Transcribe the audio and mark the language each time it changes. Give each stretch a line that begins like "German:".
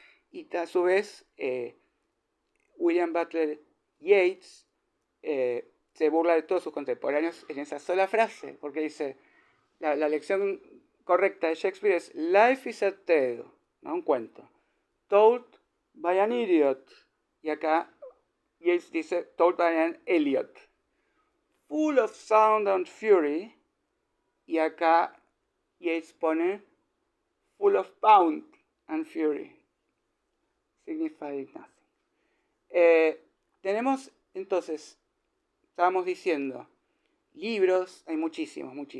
Spanish: Y a su vez William Butler Yeats se burla de todos sus contemporáneos en esa sola frase, porque dice, la lección correcta de Shakespeare es
English: Life is a tale,
Spanish: ¿no? Un cuento,
English: told by an idiot,
Spanish: y acá Yeats dice
English: told by an Eliot, full of sound and fury,
Spanish: y acá Yeats pone
English: full of pound and fury, signifying nothing.
Spanish: Tenemos entonces, estábamos diciendo, libros, hay muchísimos.